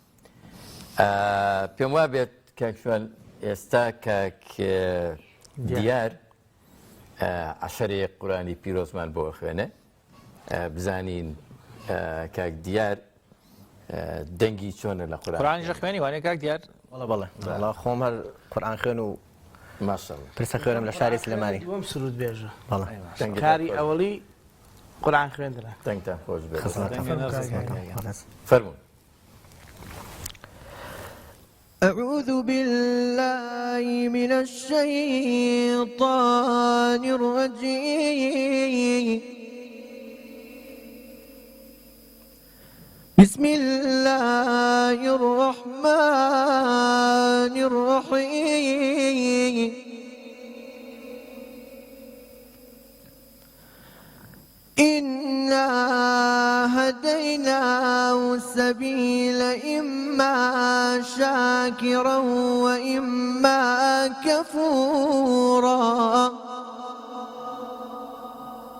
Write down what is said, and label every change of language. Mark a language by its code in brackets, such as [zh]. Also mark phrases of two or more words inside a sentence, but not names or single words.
[ckb] پێم وا بێت کاکشوان ئێستا کاک دیار عەشەرەیەک قورئانی پیرۆزمان بۆ خوێنێ بزانین کاک دیار دەنگی چۆنە لە قورئانیش خوێنی وانێ کاک دیار بەڵێ خۆم هەر قورئان خوێن و ماشەڵڵا پرسە خوێنم لە شاری سلێمانی دووەم سرود بێژە بەڵێ کاری ئەوەڵی قورئان خوێندنە دەنگتان خۆش بێت فەرموون [ar] أعوذ بالله من الشيطان الرجيم بسم الله الرحمن الرحيم إنا هديناه السبيل إما شاكرا وإما كفورا